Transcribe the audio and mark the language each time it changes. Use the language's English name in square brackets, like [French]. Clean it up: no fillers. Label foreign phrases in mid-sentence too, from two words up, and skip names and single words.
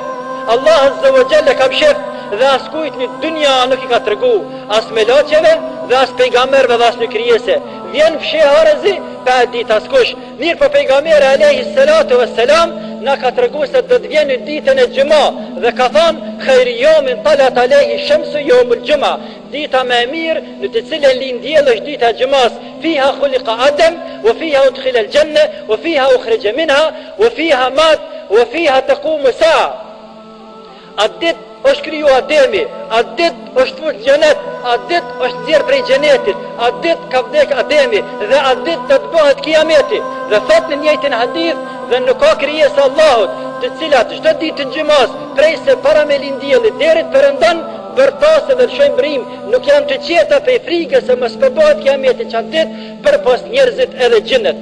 [Arabic] الله عز وجل [Albanian] ka mshift dhe askujt në dynja nuk i ka tregu, as melaçeve dhe as pejgamberëve dhe as në krijese. Vjen fsheharëzi pa ditë askush. Mirë po pejgamberi [Arabic] عليه الصلاة والسلام [Albanian] na ka tregu se do të vjen në ditën e xhumë dhe ka thënë [Arabic] خير يوم طلعت عليه الشمس يوم الجمعة. [Albanian] Dita më e mirë në të cilën lind dielli është dita e xhumës. [Arabic] فيها خلق آدم وفيها أدخل الجنة وفيها أخرج منها وفيها مات وفيها تقوم الساعة. [Albanian] Atë ditë është kriju Ademi, atë ditë është fut xhenet, atë ditë është nxjerr prej xhenetit, atë ditë ka vdek Ademi dhe atë ditë do të bëhet kiameti. Dhe thot në njëjtin hadith dhe nuk ka krijesë Allahut, të cilat çdo ditë të xhumës, prej se para me lindjellit deri të perëndon bërtase dhe shëmbrim, nuk janë të qeta pe frikës se mos bëhet kiameti çatë ditë përpos njerëzit edhe xhenet.